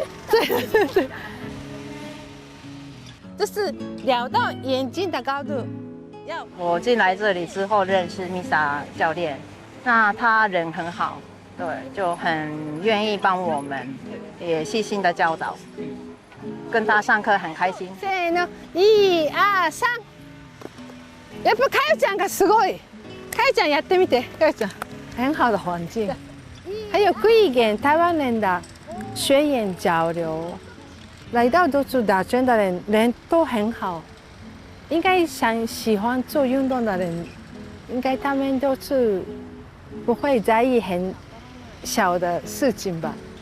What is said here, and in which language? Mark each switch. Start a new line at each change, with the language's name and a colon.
Chinese: 对，就是聊到眼睛的高度。我进来这里之后认识米莎教练，那他人很好，对，就很愿意帮我们，也细心的教导，跟他上课很开心。
Japanese: せーの、1、2、3。やっぱかよちゃんがすごい。かよちゃんやってみて。
Chinese: かよちゃん，很好的环境。还有可以跟台湾人的学员交流，来到都是打拳的人都很好，应该喜欢做运动的人，应该他们都是不会在意很小的事情吧？